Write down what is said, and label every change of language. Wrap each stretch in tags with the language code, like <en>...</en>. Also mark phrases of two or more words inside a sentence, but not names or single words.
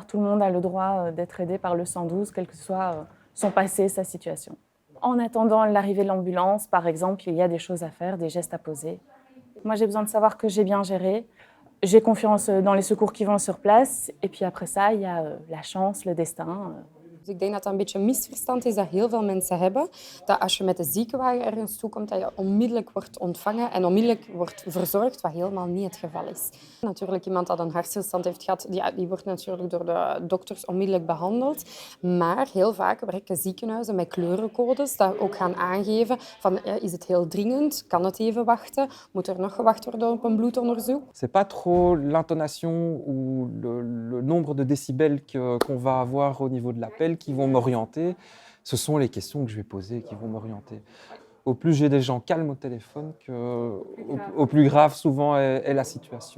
<fr>Tout le monde a le droit d'être aidé par le 112, quel que soit son passé, sa situation. En attendant l'arrivée de l'ambulance, par exemple, il y a des choses à faire, des gestes à poser. Moi, j'ai besoin de savoir que j'ai bien géré. J'ai confiance dans les secours qui vont sur place. Et puis après ça, il y a la chance, le destin.</fr> <nl>Dus ik denk dat dat een beetje een misverstand is dat heel veel mensen hebben. Dat als je met de ziekenwagen ergens toekomt, dat je onmiddellijk wordt ontvangen en onmiddellijk wordt verzorgd, wat helemaal niet het geval is. Natuurlijk, iemand dat een hartstilstand heeft gehad, die wordt natuurlijk door de dokters onmiddellijk behandeld. Maar heel vaak werken ziekenhuizen met kleurencodes dat ook gaan aangeven van is het heel dringend, kan het even wachten, moet er nog gewacht worden op een bloedonderzoek.</nl> <fr>C'est pas trop l'intonation ou le nombre de décibels qu'on va avoir au niveau de l'appel qui vont m'orienter, ce sont les questions que je vais poser qui vont m'orienter. Au plus j'ai des gens calmes au téléphone, au plus grave souvent est la situation.</fr>